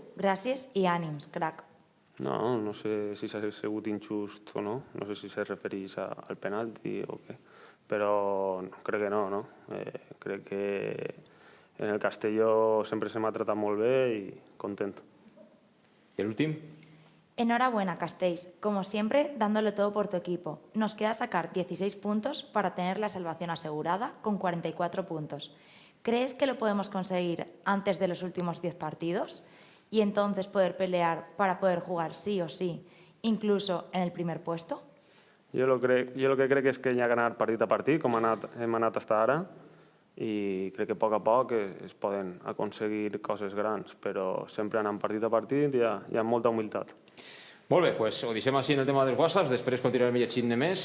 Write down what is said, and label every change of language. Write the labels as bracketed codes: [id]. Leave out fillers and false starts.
[ca] Gràcies i ànims, crac. No sé si s'ha sigut injust o no. No sé si se refereix al penalti o què. Però crec que no. Crec que en el Castelló sempre se m'ha tratat molt bé i content. [es] ¿Y el último? Enhorabuena, Castells. Como siempre, dándolo todo por tu equipo. Nos queda sacar 16 puntos para tener la salvación asegurada con 44 puntos. ¿Crees que lo podemos conseguir antes de los últimos 10 partidos? Y entonces poder pelear para poder jugar sí o sí, incluso en el primer puesto? [ca] Jo el que crec és que hi ha que anar partit a partit, com hem anat fins ara, i crec que a poc es poden aconseguir coses grans, però sempre anant partit a partit i hi ha molta humilitat. Molt bé, pues ho deixem així en el tema dels whatsapps, després continuarem llegint més.